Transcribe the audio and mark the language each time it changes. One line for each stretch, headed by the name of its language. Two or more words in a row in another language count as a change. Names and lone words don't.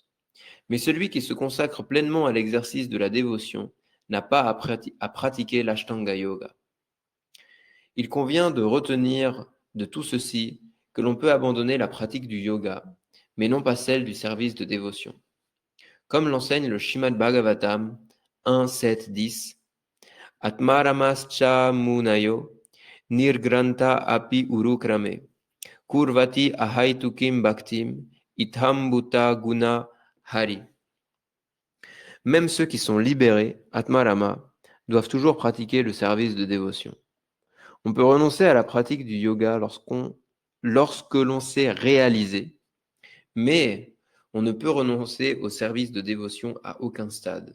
French: Mais celui qui se consacre pleinement à l'exercice de la dévotion n'a pas à pratiquer l'Ashtanga Yoga. Il convient de retenir de tout ceci que l'on peut abandonner la pratique du yoga, mais non pas celle du service de dévotion. Comme l'enseigne le
Sanskrit: Srimad Bhagavatam 1.7.10, Atmaramascha munayo nirgranta api urukrame kurvati ahaitukim bhaktim itham bhuta guna hari.
French: Même ceux qui sont libérés, Atmarama, doivent toujours pratiquer le service de dévotion. On peut renoncer à la pratique du yoga lorsque l'on s'est réalisé, mais on ne peut renoncer au service de dévotion à aucun stade.